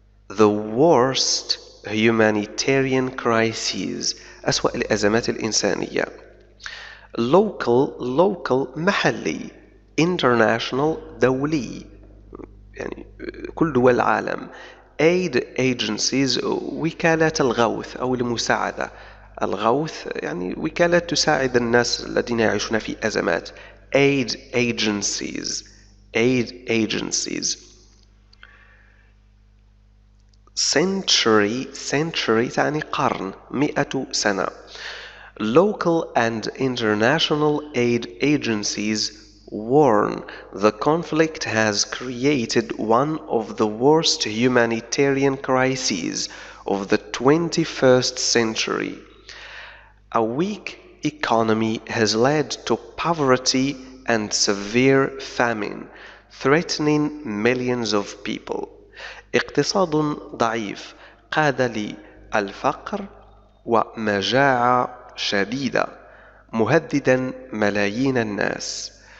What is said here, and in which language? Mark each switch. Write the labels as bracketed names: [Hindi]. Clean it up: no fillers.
[English] the worst humanitarian crises [Arabic] أسوأ الأزمات الإنسانية. [English] local محلي. [Arabic] international دولي يعني كل دول العالم. aid agencies وكالات الغوث أو المساعدة. الغوث يعني وكالات تساعد الناس الذين يعيشون في أزمات. [English] aid agencies. aid agencies. [Arabic] century تعني قرن، 100 سنة. [English] Local and international aid agencies warn the conflict has created one of the worst humanitarian crises of the 21st century. A weak economy has led to poverty and severe famine, threatening millions of people. [Arabic] اقتصاد ضعيف قاد للفقر ومجاعة شديدة مهددا ملايين الناس.